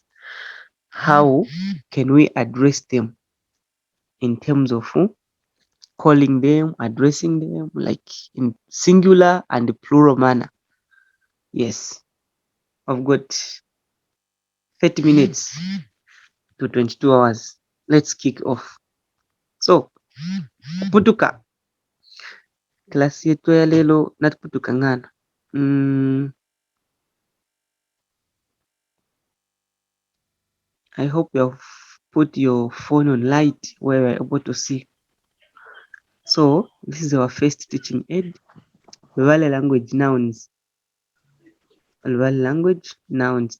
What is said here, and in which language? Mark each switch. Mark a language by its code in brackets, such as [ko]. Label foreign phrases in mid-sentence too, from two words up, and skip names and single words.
[en] How can we address them in terms of calling them, addressing them, like in singular and plural manner? Yes, I've got 30 minutes to 22 hours. Let's kick off. So, [lue] kuputuka. Klasi yetu ya lelo natuputuka ngana. [en] I hope you have put your phone on light where we're able to see. So, this is our first teaching aid. Luvale language nouns. Luvale language nouns.